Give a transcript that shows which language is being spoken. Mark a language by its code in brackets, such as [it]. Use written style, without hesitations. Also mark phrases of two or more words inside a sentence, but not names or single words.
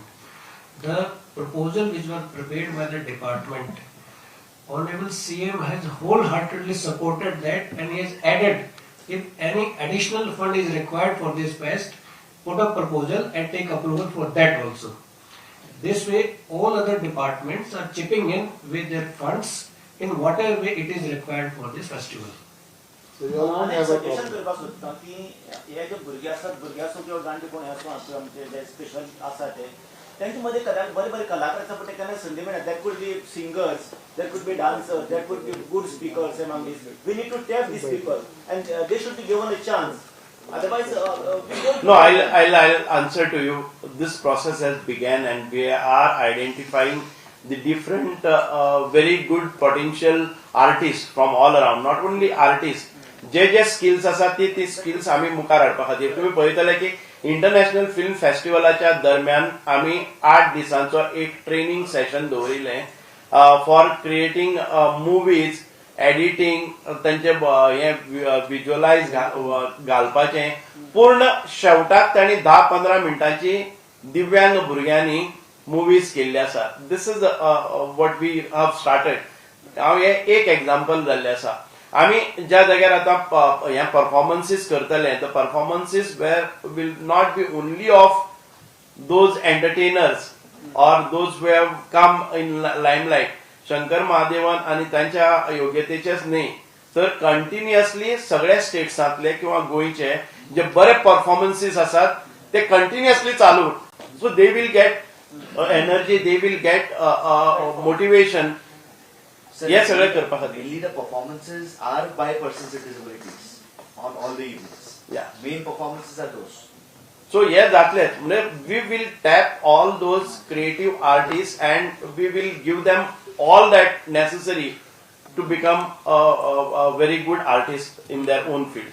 [en] The proposal which was prepared by the department, Honorable CM has wholeheartedly supported that, and he has added, if any additional fund is required for this fest, put a proposal and take approval for that also. This way, all other departments are chipping in with their funds in whatever way it is required for this festival. So you all don't have a problem. [kok] करपाक सोदता की हे जे भुरगे आसात, भुरगे आसूं किंवा जाणटे कोण आसूं आमचे जे स्पेशल आसा तेंचे मध्ये बरे कलाकार आसा, बट केन्ना संदी मेळटा. [en] That could be singers, that could be dancers, that could be good speakers among these. We need to tap these people and they should be given a chance. Otherwise, no, I'll answer to you. This process has begun, and we are identifying the different very good potential artists from all around. Not only artists, [kok] जे स्किल्स आसा ती स्किल्स आमी मुखार हाडपा खातीर तुम्ही पळयतले की इंटरनॅशनल फिल्म फेस्टिवलाच्या दरम्यान आमी 8 दिसांचो एक [en] training session [kok] दवरिल्लें [en] for creating movies, editing, [kok] तांचे हे विज्युअलायज घालपाचें. पूर्ण शेवटाक तांणी 10-15 मिनटांची दिव्यांग भुरग्यांनी मुवीज केल्ली आसा. [en] This is what we have started. [kok] हांव हे एक एग्जाम्पल जाल्लें आसा. आमी ज्या जाग्यार आतां हे परफॉर्मन्सीस करतले, [en] the performances where will not be only of those entertainers or those who have come in limelight. [kok] शंकर महादेवन आणि त्यांच्या योग्यतेचेच न्ही तर कंटिन्युअसली सगळ्या स्टेट्सांतले किंवा गोंयचे जे बरे परफॉर्मन्सीस आसात ते कंटिन्युअसली चालू. [en] So they will get energy, they will get motivation. [kok] हे सगळे करपा खातीर. [en] Mainly the performances are by persons with disabilities on all the evenings. Yeah. Main performances are those. So yes, we will tap all those creative artists and we will give them all that necessary to become a very good artist in their own field.